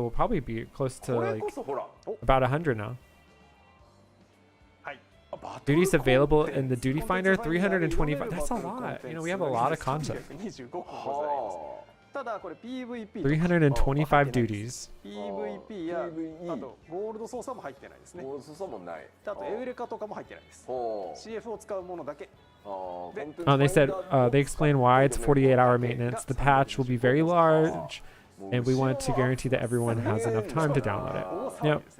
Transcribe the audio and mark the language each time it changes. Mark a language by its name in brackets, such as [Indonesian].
[Japanese] So we'll probably be close to like about 100 now. はい。 [English] Duties available in the duty finder 325. That's a lot. You know, we have a lot of content. [Japanese] 325個ございます。ただこれ PVP [English] 325 duties. [Japanese] PVP やあとゴールド操作も入ってないですね。ゴールド操作もない。あとエウレカとかも入ってないです。 CF を使うものだけ。 [English] They said they explain why it's 48-hour maintenance. The patch will be very large, and we want to guarantee that everyone has enough time to download it.